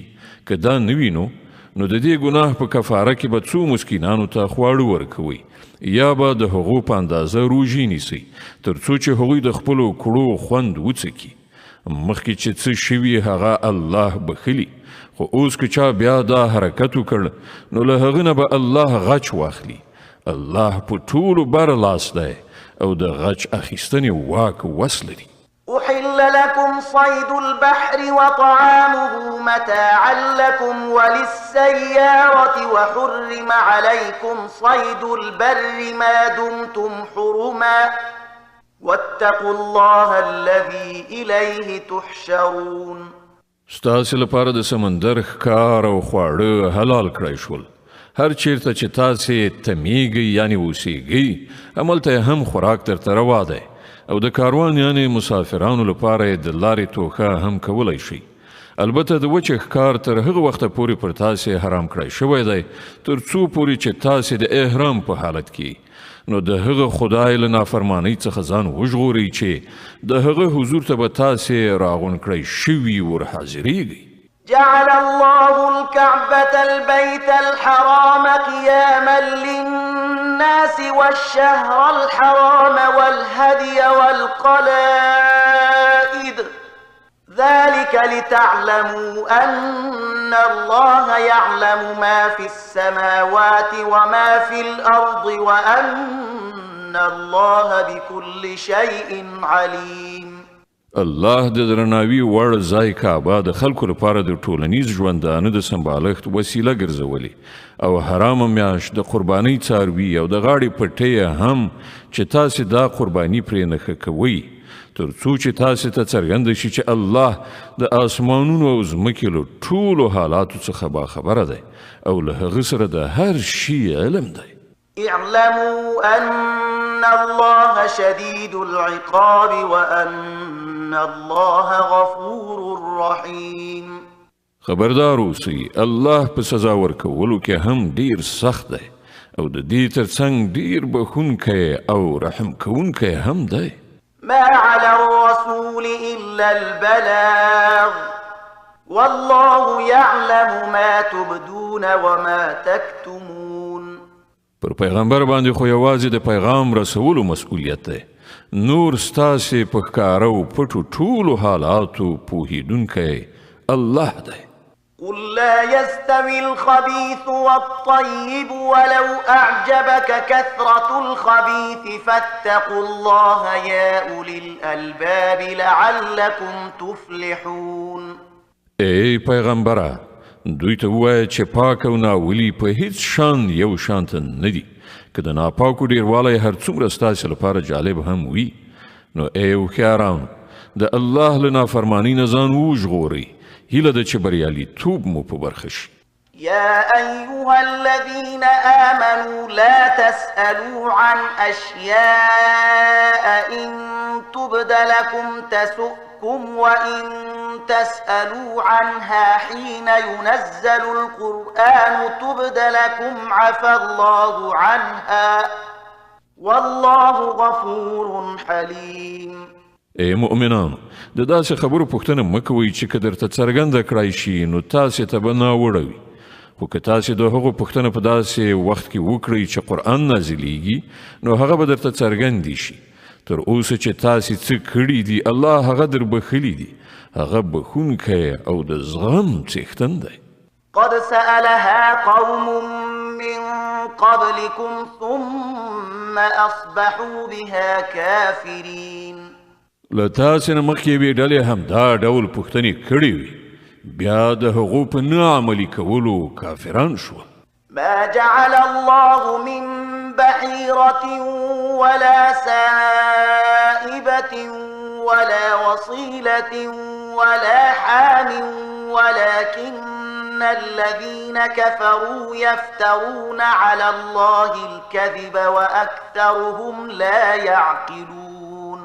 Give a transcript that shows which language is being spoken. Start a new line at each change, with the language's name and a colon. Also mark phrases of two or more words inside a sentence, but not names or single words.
Pashto: که دا نه وي نو د دې ګناه په کفاره کې به څو مسکینانو ته خواړه ورکوئ یا به د هغو په اندازه روژې نیسئ تر څو چې هغوی د خپلو کړو خوند وڅکي. مخکې چې څه شوي هغه الله بخلي خو اوس که چا بیا دا حرکت وکړ نو له هغه نه به الله غچ واخلي. الله په ټولو بر لاس دی او د غچ اخیستنې واک وس لري.
Arabic: أحل لكم صيد البحر وطعامه متاعا لكم وللسيارة وحرم عليكم صيد البر ما دمتم حرما واتقوا الله الذي إليه تحشرون.
Pashto: ستاسې لپاره د سمندر ښکار او خواړه حلال کړی شول. هر چیرته چې تاسې تمیږئ یعنی اوسیږئ هملته هم خوراک درته روا دی او د کاروان یعنی مسافرانو لپاره د لارې توښه هم کولی شي. البته د وچې ښکار تر هغه وخته پورې پر تاسې حرام کړی شوی دی تر څو پورې چې تاسې د احرام په حالت کې نو د هغه خدای له نافرمانۍ څخه ځان وژغورئ چې د هغه حضور ته به تاسې راغونډ کړی شوي ورحاضرېږئ.
Arabic: جعل الله الكعبة البيت الحرام قياما للناس والشهر الحرام والهدي والقلائد ذلك لتعلموا أن الله يعلم ما في السماوات وما في الأرض وأن الله بكل شيء عليم.
Pashto: الله د درناوي وړ ځای کعبه د خلکو لپاره د ټولنیز ژوندانه د سمبالښت وسیله ګرځولې او حرامه میاشت د قربانۍ څاروي او د غاړې پټۍ هم چې تاسې دا قرباني پرې نښه کوئ تر څو چې تاسې ته څرګنده شي چې الله د آسمانونو او ځمکې له ټولو حالاتو څخه باخبره دی او له هغه سره د هر شي علم دی.
Arabic: اعلموا أن الله شديد العقاب وأن الله غفور رحيم.
Pashto: خبردار اوسئ الله په سزا ورکولو کې هم ډیر سخت دی او د دې ترڅنګ ډیر بخښونکی او رحم کوونکی هم دی.
Arabic: ما على الرسول إلا البلاغ والله يعلم ما تبدون وما تكتمون.
Pashto: پر پیغمبر باندې خو یوازې د پیغام رسولو مسؤلیت دی. نور ستاسې په ښکاره او پټو ټولو حالاتو پوهیدونکی الله دی.
Arabic: قل لا يستوي الخبيث والطيب ولو أعجبك كثرة الخبيث فاتقوا الله يا أولي الألباب لعلكم تفلحون.
Pashto: ای پیغمبره دوی ته ووایه چې پاک او ناولي په هیڅ شان یو شانته نه دي. که د ناپاکو ډیروالی هر څومره ستاسې لپاره جالب هم وي نو ای هوښیارانو د الله له نافرمانۍ نه ځان وژغورئ. هیله ده چې بریالیتوب مو په برخه شي.
Arabic: يا أيها الذين آمنوا لا تسألوا عن أشياء إن تبد لكم تسؤكم وإن تسألوا عنها حين ينزل القرآن تبد لكم عفى الله عنها والله غفور حليم.
Pashto: ای مؤمنانو د داسې خبرو پوښتنه مه کوئ چې که درته څرګنده کړای شي نو تاسې ته به ناوړه وي. خو که تاسې د هغو پوښتنه په داسې وخت کې وکړئ چې قرآن نازلیږي نو هغه به درته څرګندې شي. تر اوسه چې تاسې څه کړي دي الله هغه در بخښلي دي. هغه بخښونکی او د زغم څښتن دی.
Arabic: قد سألها قوم من قبلكم ثم أصبحوا بها كافرين.
Pashto: له تاسې نه مخکې یوې ډلې همدا ډول پوښتنې کړې وي بیا د هغو په نه عملي کولو کافران شول.
Arabic: ما جعل الله من بحيرة ولا سائبة ولا وصيلة ولا حام ولكن الذين كفروا يفترون على الله الكذب وأكثرهم لا يعقلون.